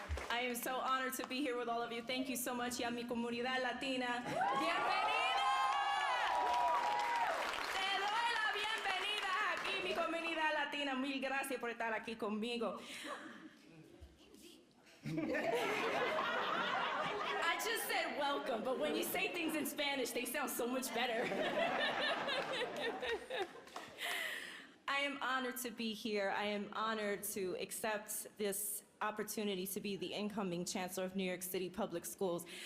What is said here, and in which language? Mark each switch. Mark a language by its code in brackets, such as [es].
[en] I am so honored to be here with all of you. Thank you so much, [es] y a mi comunidad latina. ¡Bienvenida! Te doy la bienvenida aquí, mi comunidad latina. Mil gracias por estar aquí conmigo. [en] I just said welcome, but when you say things in Spanish, they sound so much better. I am honored to be here. I am honored to accept this opportunity to be the incoming Chancellor of New York City Public Schools.